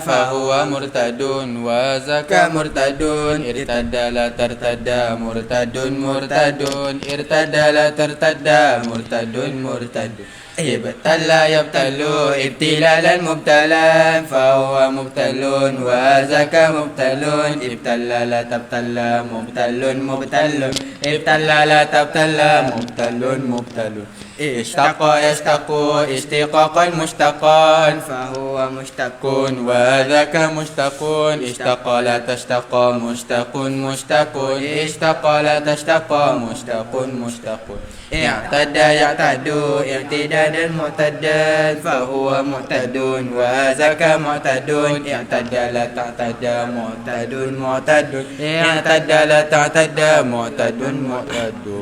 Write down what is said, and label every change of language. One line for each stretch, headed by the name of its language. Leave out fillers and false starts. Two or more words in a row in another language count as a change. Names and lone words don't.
Arabic: فهو مرتد وذاك مرتد ارتد لا ترتد مرتد مرتد ارتد لا ترتد مرتد مرتد ابتل يبتل ابتلالا مبتلا فهو مبتل وذاك مبتل ابتل لا تبتل مبتل مبتل ابتل لا تبتل مبتل مبتل اشتق يشتق اشتقاقا مشتقا فهو مشتق وذاك مشتق اشتق لا تشتق مشتق مشتق اشتق لا تشتق مشتق مشتق اعتدى يعتد اعتدادا معتدا فهو معتد وذاك معتد اعتدى لا تعتدى معتد معتد اعتدى لا تعتدى معتد معتد